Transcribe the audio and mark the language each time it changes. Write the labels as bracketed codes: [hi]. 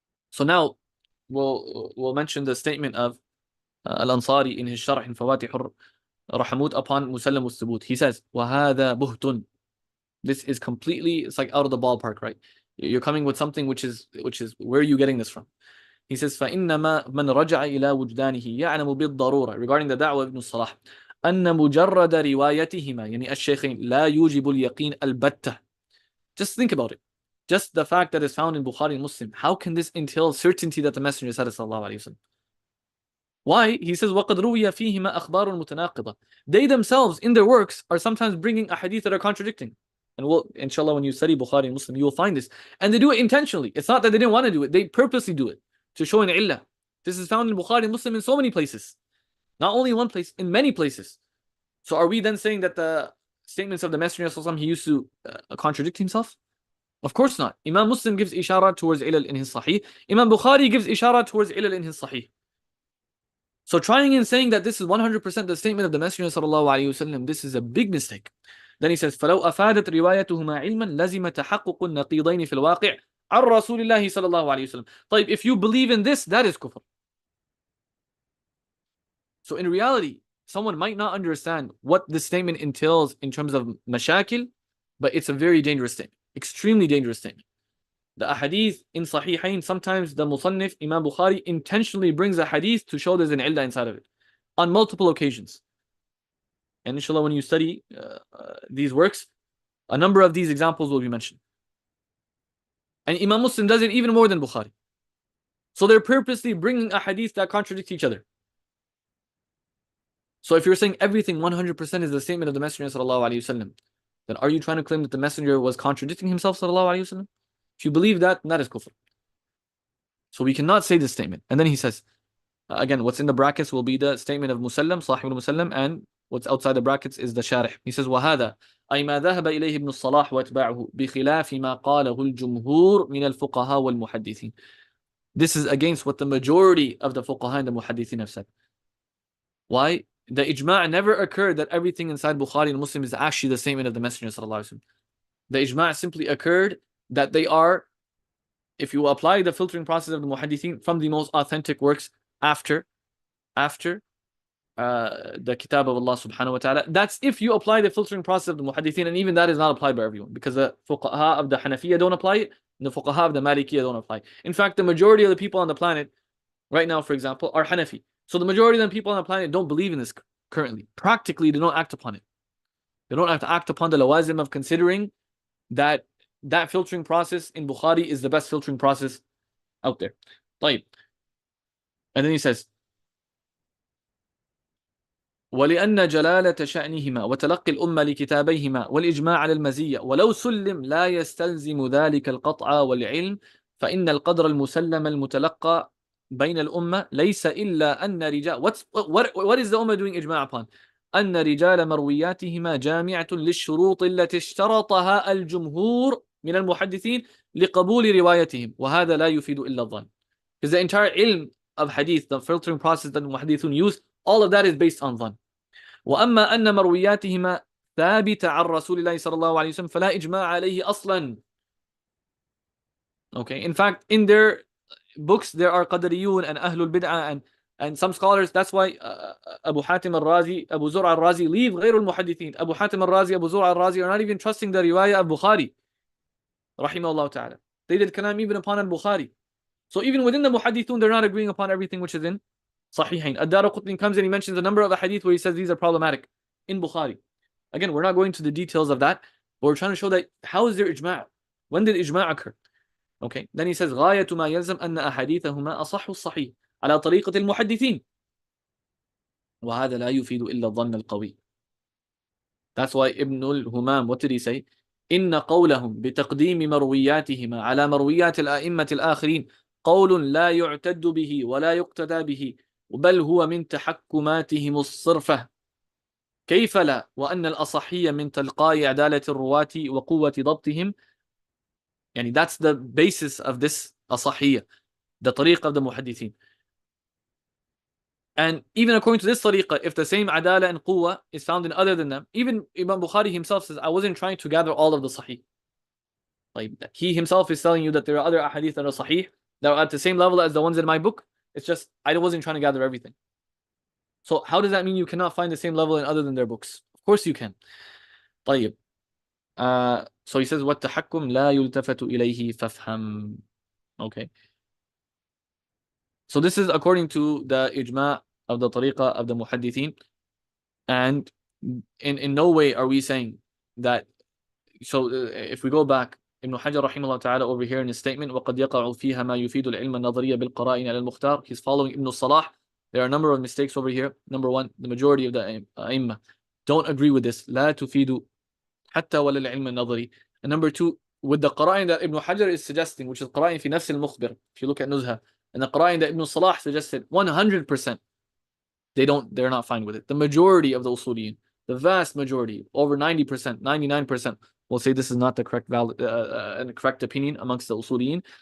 [en] So now we'll mention the statement of Al-Ansari in his Sharh in Fawatih al-Rahamut upon Musallam al-Thubut. He says, [ar] وَهَذَا بُهْتٌ. [en] This is completely, it's like out of the ballpark, right? You're coming with something which is where are you getting this from? He says, [ar] فَإِنَّمَا مَنْ رَجَعَ إِلَى وُجْدَانِهِ يَعْلَمُ بِالضَّرُورَةِ, [en] regarding the da'wah of Ibn Salah, [ar] أَنَّ مُجَرَّدَ رِوَايَتِهِمَا يعني الشيخين لا يوجب اليقين البتة. [en] Just think about it. Just the fact that it's found in Bukhari and Muslim, how can this entail certainty that the Messenger said sallallahu alaihi wasallam? Why? He says, [ar] وَقَدْ رُوِيَ فِيهِمَا أَخْبَارٌ مُتَنَاقِضَةٌ. [en] They themselves, in their works, are sometimes bringing a hadith that are contradicting. And we'll, inshallah, when you study Bukhari and Muslim, you will find this. And they do it intentionally. It's not that they didn't want to do it. They purposely do it to show an illah. This is found in Bukhari and Muslim in so many places. Not only one place, in many places. So are we then saying that the statements of the Messenger sallallahu alaihi wasallam, he used to contradict himself? Of course not. Imam Muslim gives ishara towards ilal in his sahih. Imam Bukhari gives ishara towards ilal in his sahih. So trying and saying that this is 100% the statement of the Messenger sallallahu alaihi wasallam, this is a big mistake. Then he says, [ar] فَلَوْ أَفَادَتْ رِوَايَتُهُمَا عِلْمًا لَزِمَ تَحَقُّقُ النَّقِيضَيْنِ فِي الْوَاقِعِ عَنْ رَسُولِ اللَّهِ صلى الله عليه وسلم. [en] طيب, if you believe in this, that is kufr. So in reality, someone might not understand what this statement entails in terms of mashakil, but it's a very dangerous statement. Extremely dangerous statement. The ahadith in Sahihain, sometimes the Musannif, Imam Bukhari, intentionally brings a hadith to show there's an illah inside of it. On multiple occasions. And inshallah, when you study these works, a number of these examples will be mentioned. And Imam Muslim does it even more than Bukhari. So they're purposely bringing a hadith that contradict each other. So if you're saying everything 100% is the statement of the Messenger sallallahu alaihi wasallam, then are you trying to claim that the Messenger was contradicting himself sallallahu alaihi wasallam? If you believe that, that is kufr. So we cannot say this statement. And then he says, again, what's in the brackets will be the statement of Musallam, Sahib al-Musallam, and what's outside the brackets is the Sharih. He says, [ar] وَهَذَا أي ما ذهب إليه ابن الصلاح واتباعه بخلاف ما قاله الجمهور من الفقهاء والمحدثين. [en] This is against what the majority of the fuqaha and the muhaddithin have said. Why? The ijma' never occurred that everything inside Bukhari and Muslim is actually the statement of the Messenger sallallahu alaihi wasallam. The ijma' simply occurred that they are, if you apply the filtering process of the muhaddithin, from the most authentic works after the kitab of Allah subhanahu wa ta'ala. That's if you apply the filtering process of the muhaddithin, and even that is not applied by everyone, because the fuqaha of the Hanafiya don't apply it, and the fuqaha of the Malikiyya don't apply it. In fact, the majority of the people on the planet right now, for example, are Hanafi. So the majority of the people on the planet don't believe in this currently. Practically, they don't act upon it. They don't have to act upon the lawazim of considering that filtering process in Bukhari is the best filtering process out there. طيب. And then he says, [ar] ولأن جلالة شأنهما وتلقي الأمة لكتابيهما والإجماع على المزية ولو سلم لا يستلزم ذلك القطع والعلم فإن القدر المسلم المتلقى بين الأمة ليس إلا أن رجال [en] what is the Ummah doing [ar] إجماع [en] upon [ar] أن رجال مروياتهما جامعة للشروط التي اشترطها الجمهور من المحدثين لقبول روايتهم وهذا لا يفيد إلا الظن [en] because the entire ilm of hadith the filtering process that muhaddithun use all of that is based on [ar] ظن وأما أن مروياتهما ثابتة عن رسول الله صلى الله عليه وسلم فلا إجماع عليه أصلا. [en] Okay, in fact, in their books there are Qadariyun and Ahlul Bid'ah and some scholars. That's why Abu Hatim al-Razi, Abu Zur' al-Razi leave [ar] غير المحدثين. [en] Abu Hatim al-Razi, Abu Zur' al-Razi are not even trusting the riwayah of Bukhari. Rahimahullah ta'ala. They did kalam even upon al-Bukhari. So even within the muhaddithun, they're not agreeing upon everything which is in Sahihain. Ad-Daraqutni comes and he mentions a number of hadith where he says these are problematic in Bukhari. Again, we're not going to the details of that, but we're trying to show that how is there ijma'? When did ijma' occur? Okay, then he says [ar] غاية ما يلزم أن أحاديثهما أصح الصحيح على طريقة المحدثين وهذا لا يفيد إلا الظن القوي. [en] That's why Ibn al-Humam, what did he say? [ar] إن قولهم بتقديم مروياتهما على مرويات الأئمة الآخرين قول لا يعتد به ولا يقتدى به بل هو من تحكماتهم الصرفة كيف لا وأن الأصحية من تلقاء عدالة الرواة وقوة ضبطهم. يعني [en] that's the basis of this أصحية, the طريقة of the muhaddithin. And even according to this tariqah, if the same adala and quwwah is found in other than them, even Imam Bukhari himself says, I wasn't trying to gather all of the sahih. Like he himself is telling you that there are other ahadith that are sahih, that are at the same level as the ones in my book. It's just, I wasn't trying to gather everything. So how does that mean you cannot find the same level in other than their books? Of course you can. طيب. So he says, [ar] وَالتَّحَكُّمْ لَا يُلْتَفَتُ إِلَيْهِ فَافْهَمْ. [en] Okay. So this is according to the ijma' of the tariqah of the muhaddithin. And in no way are we saying that. So if we go back, Ibn Hajar rahimahullah ta'ala over here in his statement, [ar] وَقَدْ يَقَعُ فِيهَا مَا يُفِيدُ الْعِلْمَ النَّظَرِيَّ بِالْقَرَائِنِ عَلَى الْمُخْتَارِ. [en] He's following Ibn Salah. There are a number of mistakes over here. Number one, the majority of the A'immah don't agree with this. [ar] لا تفيد حتى ولا العلم النظري. [en] And number two, with the qara'in that Ibn Hajar is suggesting, which is qara'in fi nafs al-mukhbir, if you look at Nuzha, and the qara'in that Ibn Salah suggested, 100%, they're not fine with it. The majority of the usuliyin, the vast majority, over 90%, 99%, will say this is not the correct correct opinion amongst the usuliyin.